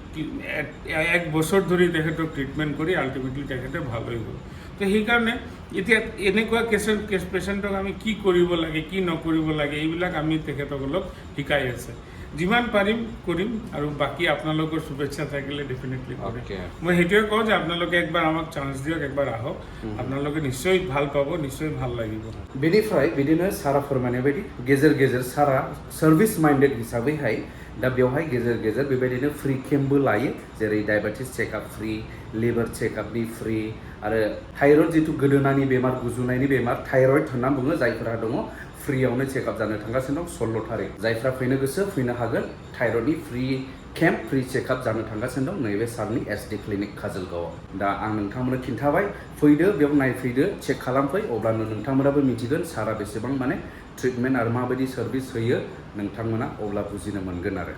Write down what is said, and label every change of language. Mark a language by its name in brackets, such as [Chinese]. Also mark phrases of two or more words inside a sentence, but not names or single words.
[Assamese] এক বছৰ ধৰি তেখেতক ট্ৰিটমেন্ট কৰি আলটিমেটলি তেখেতে ভাল হৈ গ'ল তো সেই কাৰণে এতিয়া এনেকুৱা পেশেন্টক আমি কি কৰিব লাগে কি নকৰিব লাগে এইবিলাক আমি তেখেতসকলক শিকাই আছে যিমান পাৰিম কৰিম আৰু বাকি আপোনালোকৰ শুভেচ্ছা থাকিলে ডেফিনেটলি কৰিম মই হেতুৱে কওঁ যে আপোনালোকে একবাৰ আমাক চান্স দিয়ক একবাৰ আহক আপোনালোকে নিশ্চয় ভাল পাব নিশ্চয় ভাল লাগিব [Bodo] बेनिफ्राय बिदिनो सारा फोरमायनाय बायदि गेजेर सारा [English] service minded [Bodo] हिसाबैहाय दा बेवहाय गेजेर बेबायदिनो फ्रि केम्पबो लायो जेरै [English] diabetes checkup free [Bodo] लिभार चेकआपनि फ्रि आरो थाइरयड जितु गोदोनानि बेमार गुजुनायनि बेमार थाइरयड होनना बुङो जायफोरा दङ फ्रियावनो चेकआप जानो थांगासिनो दं 16 तारिख जायफ्रा फैनो गोसो फैनो हागोन थाइरयडनि [English] free camp free checkup [Bodo] जानो थांगासिनो दं नैबे सारनि एसडि क्लिनिक काजलगावआव दा आं नोंथांमोननो खिन्थाबाय फैदो बेयाव नायफैदो चेक खालामफै अब्लानो नोंथांमोनाबो मिथिगोन सारा बेसेबां माने ट्रिटमेन्ट आरो माबायदि सार्भिस होयो नोंथांमोना अब्ला बुजिनो मोनगोन आरो